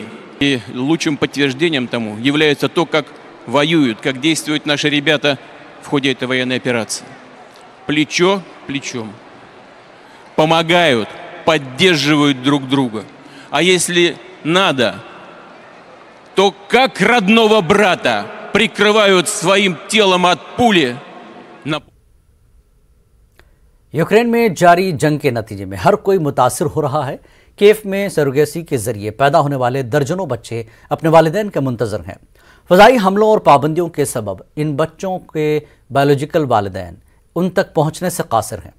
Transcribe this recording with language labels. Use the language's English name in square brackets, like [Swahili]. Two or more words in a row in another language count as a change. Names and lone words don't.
[Russian] И лучшим подтверждением тому является то, как воюют, как действуют наши ребята в ходе этой военной операции. Плечо плечом. Помогают, поддерживают друг друга. А если надо, то как родного брата прикрывают своим телом от пули. [Urdu] यूक्रेन میں جاری جنگ کے نتیجے میں ہر کوئی متاثر ہو رہا ہے. کیو میں سروگیسی کے ذریعے پیدا ہونے والے درجنوں بچے اپنے والدین کے منتظر ہیں. فضائی حملوں اور پابندیوں کے سبب ان بچوں کے بائیولوجیکل والدین ان تک پہنچنے سے قاصر ہیں.